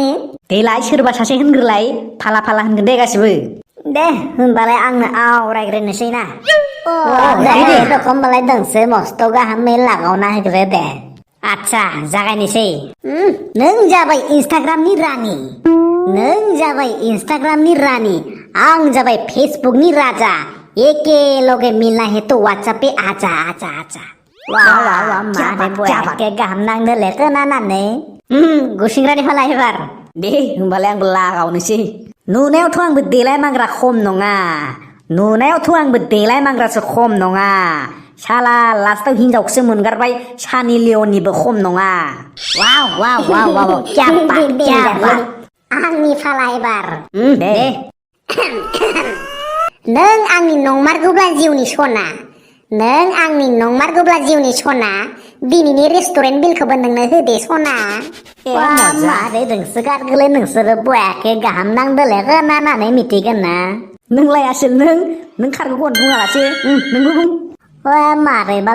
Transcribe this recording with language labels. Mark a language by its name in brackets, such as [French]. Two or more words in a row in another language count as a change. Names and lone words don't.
[Bodo] देलाय सोरबा सासे होनग्रोलाय फाला होनगोन दे गासिबो दे होनबालाय आंनो आवरायग्रोनोसै ना होमबालाय दोंसो मस्थ' गाहामै लागावना होग्रो दे आच्छा जागायनोसै नों जाबाय इन्स्टाग्रामनि रानि आं जाबाय फेसबुकनि राजा [Hindi] एकेलगे मिलना है तो व्हाट्सएप पे आजा वाह [Bodo] मारे बयाके गाहाम नांदोले खोनानानै गुसिंग्रानि फाला एबार दे होमबालाय आंबो लागावनोसै नुनायावथ' आंबो देलाय मांग्रासो खम नङा साला लास्टाव हिनजावखौसो मोनगारबाय सानि लियननिबो खम नङा वाव [Hindi] क्या बात [Bodo] आंनि फाला एबार दे नों आंनि नंमारगौब्ला जिउनि सना दिनैनि रेस्टुरेन्ट बिलखौबो नोंनो होदे सना मारै दोंसोगारगोलै नोंसोरो बयाके गाहाम नांदोले खोनानानै मिथिगोन ना नोंलाय आसोल नों खारगौखौनो बुङालासे नोंबो बुं मारैबा